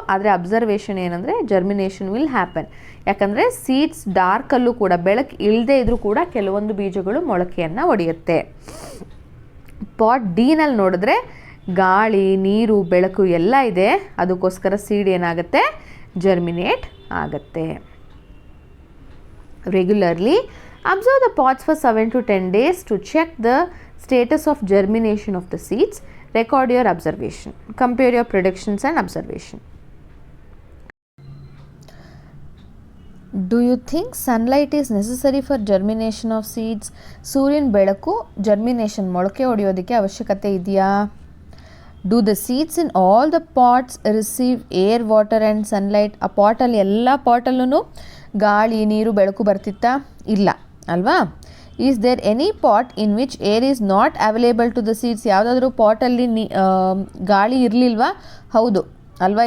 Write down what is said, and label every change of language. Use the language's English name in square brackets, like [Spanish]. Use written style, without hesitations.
[Kannada] ಆದರೆ ಅಬ್ಸರ್ವೇಷನ್ ಏನಂದರೆ germination will happen. ಯಾಕಂದರೆ ಸೀಡ್ಸ್ ಡಾರ್ಕಲ್ಲೂ ಕೂಡ ಬೆಳಕು ಇಲ್ಲದೆ ಇದ್ರೂ ಕೂಡ ಕೆಲವೊಂದು ಬೀಜಗಳು ಮೊಳಕೆಯನ್ನು ಒಡೆಯುತ್ತೆ. ಪಾಟ್ ಡಿನಲ್ಲಿ ನೋಡಿದ್ರೆ ಗಾಳಿ, ನೀರು, ಬೆಳಕು ಎಲ್ಲ ಇದೆ. ಅದಕ್ಕೋಸ್ಕರ ಸೀಡ್ ಏನಾಗುತ್ತೆ, ಜರ್ಮಿನೇಟ್ ಆಗುತ್ತೆ. [English] Regularly observe the pots for 7 to 10 days to check the status of germination of the seeds. Record your observation. Compare your predictions and observation. Do you think sunlight is necessary for germination of seeds? [Kannada] ಸೂರ್ಯನ ಬೆಳಕು germination ಮೊಳಕೆ ಹೊಡೆಯೋದಕ್ಕೆ ಅವಶ್ಯಕತೆ ಇದೆಯಾ? [English] Do the seeds in all the pots receive air, water and sunlight? [Kannada] ಆ ಪಾಟಲ್ಲಿ ಎಲ್ಲ ಪಾಟಲ್ಲೂ ಗಾಳಿ, ನೀರು, ಬೆಳಕು ಬರ್ತಿತ್ತಾ? ಇಲ್ಲ ಅಲ್ವಾ? [English] Is there any pot in which air is not available to the seeds? [Kannada] ಯಾವುದಾದ್ರೂ ಪಾಟಲ್ಲಿ ಗಾಳಿ ಇರಲಿಲ್ವಾ? ಹೌದು ಅಲ್ವಾ?